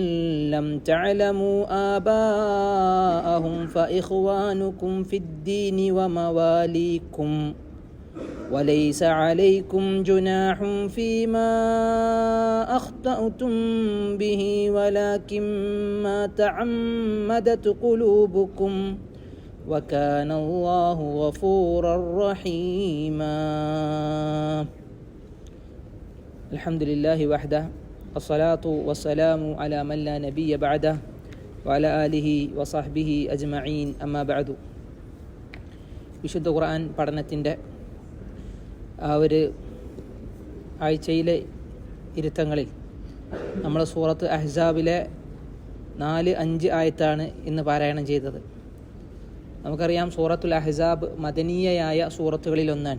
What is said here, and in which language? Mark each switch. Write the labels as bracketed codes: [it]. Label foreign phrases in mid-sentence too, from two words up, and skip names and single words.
[ar] لم تعلموا آباءهم فإخوانكم في الدين ومواليكم وليس عليكم جناح فيما أخطأتم به ولكن ما تعمدت قلوبكم وكان الله غفورا رحيما. الحمد لله وحده الصلاة والسلام على من لا نبي بعده وعلى آله وصحبه أجمعين أما بعد. [ml] വിശുദ്ധ ഖുർആൻ പഠനത്തിൻ്റെ ആ ഒരു ആഴ്ചയിലെ ഇരുത്തങ്ങളിൽ നമ്മൾ സൂറത്ത് അഹ്സാബിലെ 4-5 ആയത്താണ് ഇന്ന് പാരായണം ചെയ്തത്. നമുക്കറിയാം സൂറത്തുൽ അഹ്സാബ് മദനീയയായ സൂറത്തുകളിലൊന്നാണ്.